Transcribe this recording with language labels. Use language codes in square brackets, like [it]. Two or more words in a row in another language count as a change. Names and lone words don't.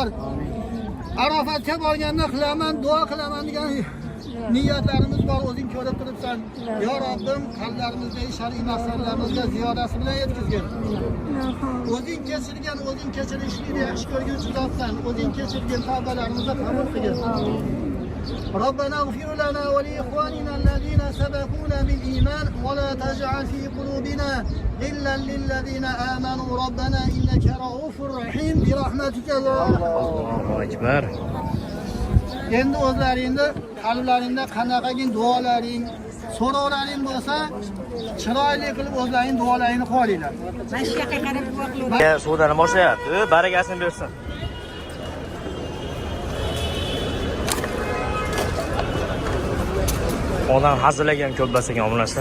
[uz] Arofatga borganda qilaman, duo qilaman degan niyatlarimiz bor, o'zing ko'rib turibsan. Yo Robbim, qalblarimizda shar'iy maqsadlarimizga ziyodasi bilan yetkazgin. O'zing kechirgan, o'zing kechirishni yaxshi ko'rguvchi zotsan. O'zing kechirgan tavbalarimizni qabul qilgin. [ar] ربنا اغفر لنا ولإخواننا الذين سبقونا بالإيمان ولا تجعل في قلوبنا غلا للذين آمنوا ربنا إنك رؤوف رحيم برحمتك يا الله أكبر. [uz] Endi o'zlaringni qalblaringda qanaqagin duolaring, so'rovlaring bo'lsa, chiroyli qilib o'zlaring duolaringni qilinglar. Mana shu yoqqa qarab duo qilaman. Suvdan boshlayapti. Barakasini bersin. Odam hazırlagan ko'p basagan omonlar.